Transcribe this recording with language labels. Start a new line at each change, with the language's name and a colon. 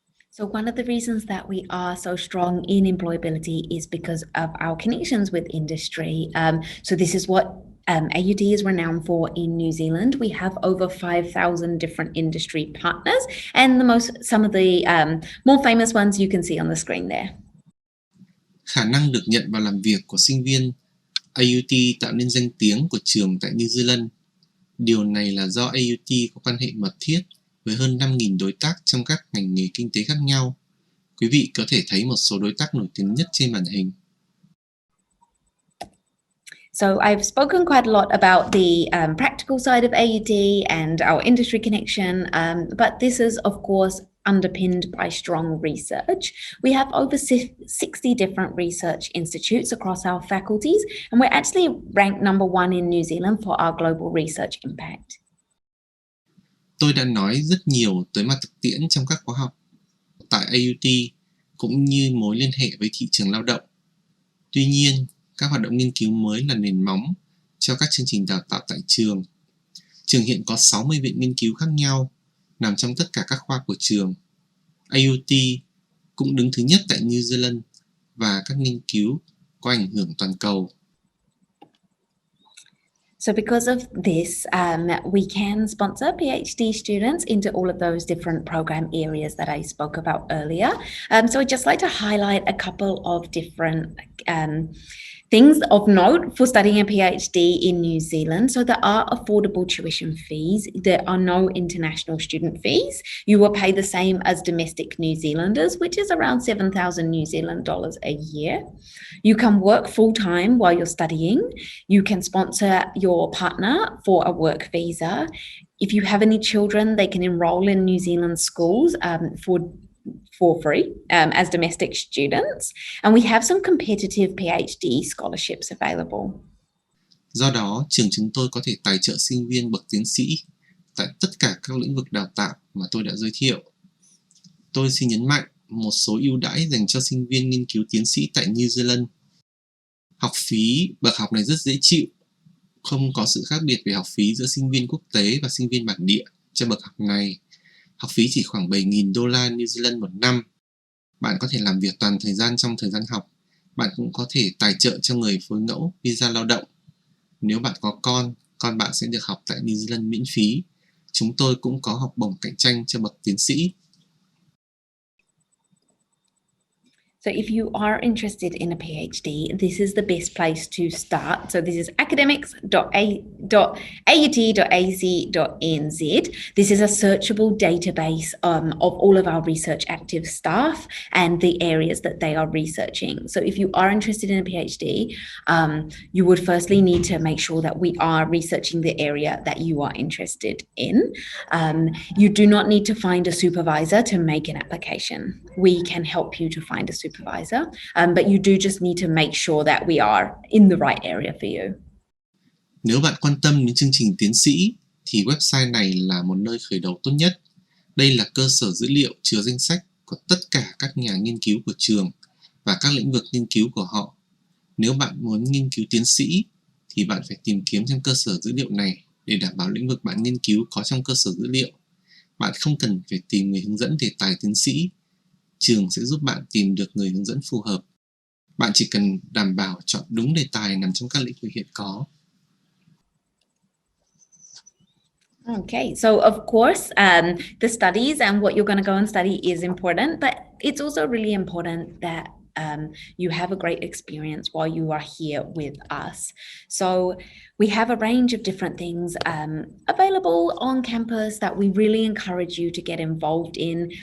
English: So one of the reasons that we are so strong in employability is because of our connections with industry. So this is what AUT is renowned for in New Zealand. We have over 5,000 different industry partners, and some of the more famous ones you can see on the screen there.
Vietnamese: Khả năng được nhận vào làm việc của sinh viên AUT tạo nên danh tiếng của trường tại New Zealand. Điều này là do AUT có quan hệ mật thiết với hơn 5.000 đối tác trong các ngành nghề kinh tế khác nhau. Quý vị có thể thấy một số đối tác nổi tiếng nhất trên màn hình.
English: So I've spoken quite a lot about the practical side of AUT and our industry connection, but this is of course underpinned by strong research. We have over 60 different research institutes across our faculties, and we're actually ranked number 1 in New Zealand for our global research impact.
Vietnamese: Tôi đã nói rất nhiều tới mặt thực tiễn trong các khóa học tại AUT cũng như mối liên hệ với thị trường lao động. Tuy nhiên, các hoạt động nghiên cứu mới là nền móng cho các chương trình đào tạo tại trường. Trường hiện có 60 viện nghiên cứu khác nhau nằm trong tất cả các khoa của trường. AUT cũng đứng thứ nhất tại New Zealand và các nghiên cứu có ảnh hưởng toàn cầu.
English: So because of this, we can sponsor PhD students into all of those different program areas that I spoke about earlier. So I'd just like to highlight a couple of different things of note for studying a PhD in New Zealand. So there are affordable tuition fees. There are no international student fees. You will pay the same as domestic New Zealanders, which is around 7,000 New Zealand dollars a year. You can work full-time while you're studying. You can sponsor your partner for a work visa. If you have any children, they can enroll in New Zealand schools for free as domestic students, and we have some competitive PhD scholarships available.
Vietnamese: Do đó, trường chúng tôi có thể tài trợ sinh viên bậc tiến sĩ tại tất cả các lĩnh vực đào tạo mà tôi đã giới thiệu. Tôi xin nhấn mạnh một số ưu đãi dành cho sinh viên nghiên cứu tiến sĩ tại New Zealand. Học phí bậc học này rất dễ chịu, không có sự khác biệt về học phí giữa sinh viên quốc tế và sinh viên bản địa cho bậc học này. Học phí chỉ khoảng 7.000 đô la New Zealand một năm. Bạn có thể làm việc toàn thời gian trong thời gian học. Bạn cũng có thể tài trợ cho người phối ngẫu visa lao động. Nếu bạn có con bạn sẽ được học tại New Zealand miễn phí. Chúng tôi cũng có học bổng cạnh tranh cho bậc tiến sĩ.
English: So if you are interested in a PhD, this is the best place to start. So this is academics.aut.ac.nz. This is a searchable database of all of our research active staff and the areas that they are researching. So if you are interested in a PhD, you would firstly need to make sure that we are researching the area that you are interested in. You do not need to find a supervisor to make an application. We can help you to find a supervisor, but you do just need to make sure that we are in the right area for you.
Vietnamese: Nếu bạn quan tâm đến chương trình tiến sĩ, thì website này là một nơi khởi đầu tốt nhất. Đây là cơ sở dữ liệu chứa danh sách của tất cả các nhà nghiên cứu của trường và các lĩnh vực nghiên cứu của họ. Nếu bạn muốn nghiên cứu tiến sĩ, thì bạn phải tìm kiếm trong cơ sở dữ liệu này để đảm bảo lĩnh vực bạn nghiên cứu có trong cơ sở dữ liệu. Bạn không cần phải tìm người hướng dẫn đề tài tiến sĩ. Trường sẽ giúp bạn tìm được người hướng dẫn phù hợp. Bạn chỉ cần đảm bảo chọn đúng đề tài nằm trong các lĩnh vực hiện có.
English: Okay, so of course, the studies and what you're going to go and study is important, but it's also really important that you have a great experience while you are here with us. So we have a range of different things available on campus that we really encourage you to get involved in.